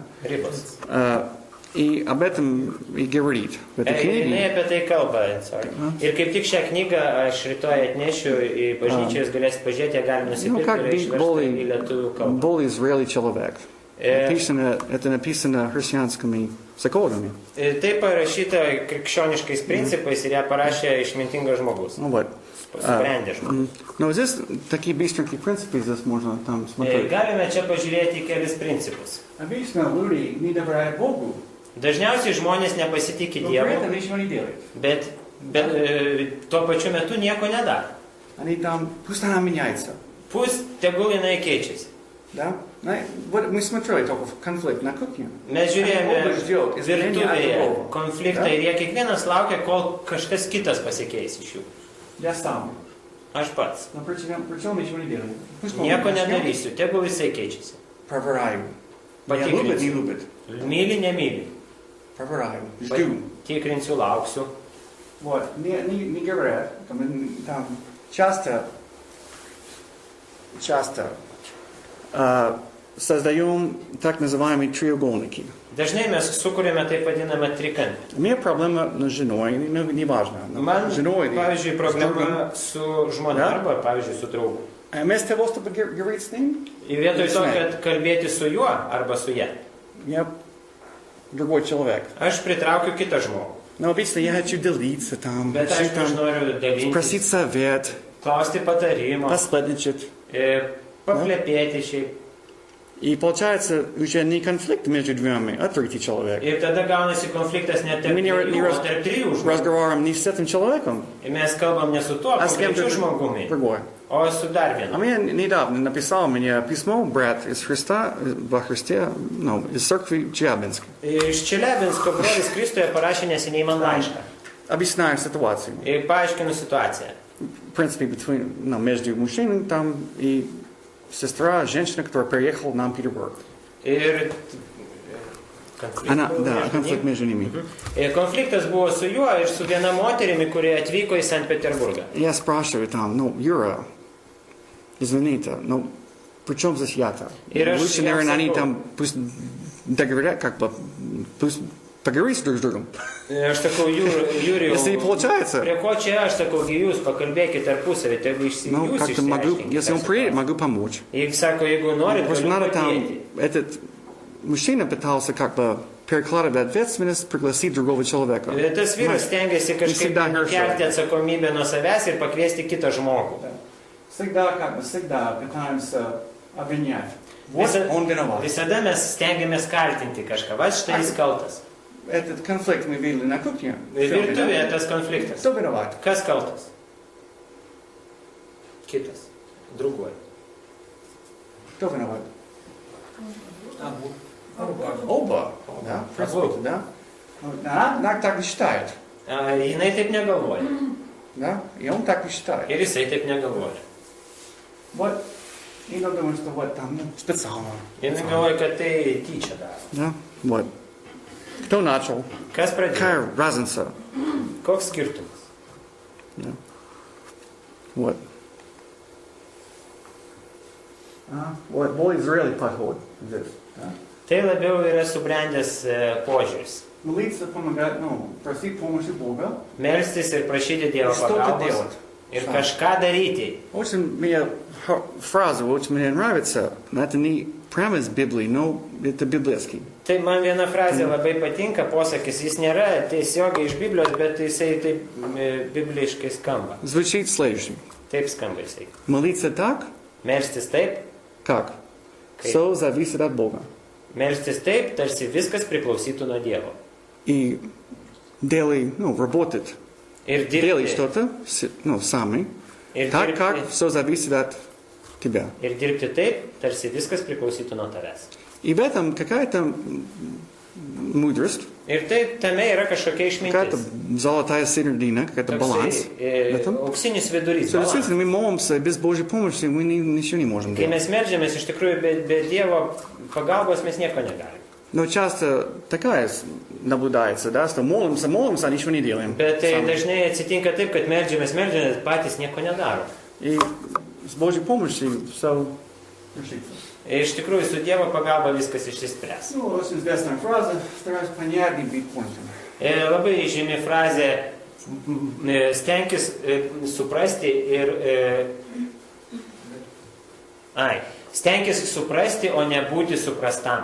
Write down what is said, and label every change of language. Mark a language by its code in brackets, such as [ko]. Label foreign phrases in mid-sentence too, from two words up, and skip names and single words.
[lt] Ribos. [ru] И об этом и говорит в этой [lt] Jinai [ru] книге. [lt] apie tai kalba. Ir kaip tik šią knygą aš rytoj atnešiu į bažnyčią, jūs galėsite pažiūrėti, ją galima [ru] Ну, [lt] nusipirkti [ru] как [lt] ir [ru] быть [lt] išversti į lietuvių kalbą. [ru] более зрелый человек. Это написано христианскими законами. [lt] Tai parašyta krikščioniškais principais ir ją parašė išmintingas žmogus. [ru] Ну вот. [lt] Subrendęs žmogus. [ru] Но здесь такие быстренькие принципы, здесь можно там смотреть. [lt] Galime čia pažiūrėti į kelis principus. [ru] Обычно люди не доверяют Богу, [lt] Dažniausiai žmonės nepasitikė [ru] но при [lt] Dievu, [ru] этом ничего не делают. [lt] bet tuo pačiu metu nieko nedaro. [ru] Они там, пусть она меняется. [lt] Pus tegul jinai keičiasi. [ru] Да? Вот мы смотрели только конфликт на кухне. [lt] Mes žiūrėjome [ru] Оба ждет изменения от [lt] virtuvėje [ru] другого. [lt] konfliktą [ru] Да? [lt] ir jie kiekvienas laukia, kol kažkas kitas pasikeis iš jų. [ru] Я сам. [lt] Aš pats. [ru] Но причем ничего не делаю. Пусть он [lt] Nieko [ru] начнет, [lt] nedarysiu, tegul jisai keičiasi. [ru] проверяю. Меня любит, не любит. [lt] Myli, nemyli. [ru] Проверяю. Жду. [lt] Tikrinsiu, lauksiu. [ru] Вот. Не говорят. Там часто создаем так называемые треугольники. [lt] Dažnai mes sukūrėme taip vadinamą trikampį. [ru] У меня проблема с женой, неважно. [lt] Man, [ru] Женой. [lt] pavyzdžiui, problema su žmona [ru] Да? [lt] arba, pavyzdžiui, su draugu. [ru] Вместо того, чтобы говорить с ним, [lt] Ir vietoj to, kad kalbėti su juo arba su ja, [ru] я другой человек. [lt] aš pritraukiu kitą žmogų. [ru] Но обычно я хочу делиться там, [lt] Bet [ru] хочу [lt] aišku, aš [ru] там [lt] noriu [ru] спросить [lt] dalintis, [ru] совет, [lt] klausti patarimo, [ru] посплетничать. [lt] paplepėti šiaip. [ru] И получается уже не конфликт между двумя, а третий человек. [lt] Ir tada gaunasi konfliktas net tarp [ru] Мы не [lt] dviejų, o tarp trijų žmonių. [ru] разговариваем не с этим человеком, [lt] Ir mes kalbam ne su tuo [ru] а с кем-то [lt] konkrečiu žmogumi, [ru] другой. [lt] o su dar [ru] А [lt] vienu. [ru] мне недавно написал мне письмо брат из Христа, во Христе, ну, из церкви Челябинска. [lt] Iš Čeliabinsko brolis Kristuje parašė neseniai man laišką. [ru] Объясняю ситуацию. [lt] Ir paaiškinu situaciją. [ru] В принципе, между мужчиной там и сестра, женщина, которая приехала нам в Петербург. [lt] Ir [ru] Она, да, конфликт между ними. [lt] Ir konfliktas buvo su juo ir su viena moterimi, kuri atvyko į Sankt Peterburgą. [ru] Я спрашиваю там, ну, Юра, извините, ну, при чем здесь я-то? И Лучше, я наверное, они забыл. там пусть договорят, как бы, пусть поговорить друг с другом. [lt] Ir aš sakau, Jurijau, [ru] Если не получается, [lt] prie ko čia aš sakau, jūs pakalbėkite tarpusavį, tegu [ru] ну, [lt] jūs [ru] как-то могу, [lt] išsiaiškinkite [ru] если он [lt] tą [ru] приедет, [lt] situaciją. [ru] могу помочь. [lt] Jeigu sako, jeigu norit, [ru] Просто [lt] galiu [ru] надо там, [lt] padėti. [ru] этот мужчина пытался как бы перекладывать ответственность, пригласить другого человека. [lt] Ir tas vyras stengiasi kažkaip [ru] всегда хорошо. [lt] kelti atsakomybę nuo savęs ir pakviesti kitą žmogų. [ru] Всегда, как бы, всегда пытаемся обвинять. Вот [lt] Visa- [ru] он виноват. [lt] Visada mes stengiamės kaltinti kažką, va štai jis kaltas. [ru] Этот конфликт мы видели на кухне. [lt] Virtuvėje tas konfliktas. [ru] Кто виноват? [lt] Kas kaltas? Kitas. [ru] Другой. Кто виноват? Оба. Да, в принципе, да. Она так не считает. [lt] Jinai taip negalvoja. [ru] Да? И он так не считает. [lt] Ir jisai taip negalvoja. [ru] Вот. И он думает, что вот там, ну, специально. [lt] Jinai galvoja, kad tai tyčia daro. [ru] Да? Вот. Кто начал? [lt] Kas pradėjo? [ru] Какая разница? [lt] Koks skirtumas? [ru] Да. Вот. Вот более зрелый подход здесь. Да? [lt] Tai labiau yra subrendęs požiūris. [ru] Молиться, помогать, ну, просить помощи Бога. [lt] Melstis ir prašyti Dievo [ru] Что-то [lt] pagalbos. [ru] делать. [lt] Ir kažką daryti. [ru] Очень мне фраза, очень мне нравится, но это не прямо из Библии, но это библейский. [lt] Tai man viena frazė labai patinka, posakis, jis nėra tiesiogiai iš Biblijos, bet jisai taip bibliškai skamba. [ru] Звучит следующий. [lt] Taip skamba jisai. [ru] Молиться так, [lt] Melstis taip, [ru] как Как? все зависит от Бога. [lt] melstis taip, tarsi viskas priklausytų nuo Dievo. [ru] И делай, ну, работать. [lt] Ir [ru] Делай [lt] dirbti, [ru] что-то, ну, сами, [lt] ir, [ru] так, как [lt] dirbti, [ru] все зависит от тебя. [lt] ir dirbti taip, tarsi viskas priklausytų nuo tavęs. [ru] И в этом какая-то мудрость, [lt] Ir tai tame yra kažkokia [ru] Какая-то [lt] išmintis. [ru] золотая середина, какой-то баланс. в этом. [lt] Auksinis vidurys. [ru] Что [lt] balans. [ru] действительно мы молимся без Божьей помощи, мы ничего не можем [lt] Kai [ru] делать. [lt] mes meldžiamės, iš tikrųjų be Dievo pagalbos mes nieko negalim. [ru] Но часто такая наблюдается, да, что молимся, а ничего не делаем. [lt] Bet tai [ru] сами. [lt] dažnai atsitinka taip, kad meldžiamės, patys nieko nedaro. [ru] И с Божьей помощью все решится. [lt] Ir iš tikrųjų su Dievo pagalba viskas išsispręs. [ru] Ну, очень известная фраза, стараюсь понять и быть понятым. [lt] Ir labai žymi frazė stenkis suprasti ir stenkis suprasti, o ne būti suprastam.